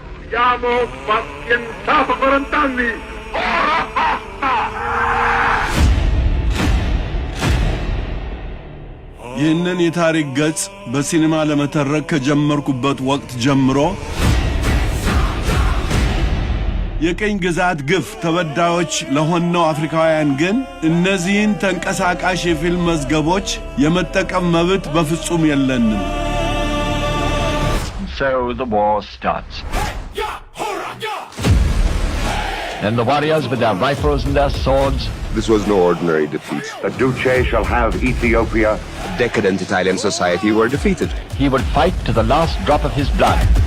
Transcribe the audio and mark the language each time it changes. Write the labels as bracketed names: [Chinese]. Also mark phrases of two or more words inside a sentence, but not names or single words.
[Italian] Siamo pazientati per 40 anni. Ora basta! [Amharic] ይህንን የታሪክ ገጽ በሲኒማ ለመተረክ ከጀመርኩበት ወቅት ጀምሮ የቀኝ ግዛት ግፍ ተበዳዮች ለሆነው አፍሪካውያን ግን እነዚህን ተንቀሳቃሽ የፊልም መዝገቦች የመጠቀም መብት በፍጹም የለንም። [English] So the war starts. And the warriors with their rifles and their swords. This was no ordinary defeat. The Duce shall have Ethiopia. Decadent Italian society were defeated. He would fight to the last drop of his blood.